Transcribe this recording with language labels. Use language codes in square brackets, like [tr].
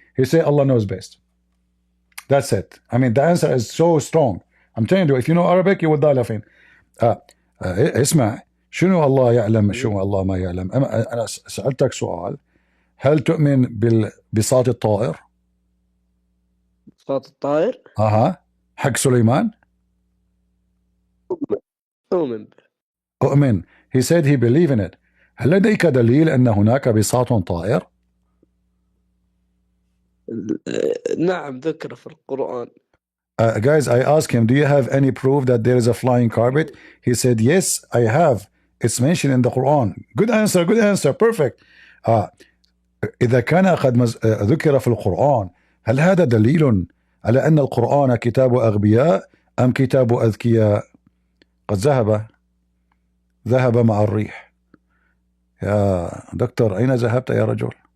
[en] He said Allah knows best. That's it. I mean, the answer is so strong. I'm telling you, if you know Arabic, you will die laughing. [ar] اسمع، شنو الله يعلم شنو الله ما يعلم. أنا سألتك سؤال، هل تؤمن بالبساط الطائر؟ بساط الطائر؟ حق سليمان؟ أؤمن. [en] He said he believe in it. [ar] هل لديك دليل أن هناك بساط طائر؟ نعم ذكر في القرآن. [en] Guys, I asked him, do you have any proof that there is a flying carpet? He said, yes, I have. It's mentioned in the Quran. Good answer, perfect. [ar] إذا كان قد ذكر في القرآن، هل هذا دليل على أن القرآن كتاب أغبياء أم كتاب أذكياء؟ قد ذهب مع الريح. يا دكتور، أين ذهبت يا رجل؟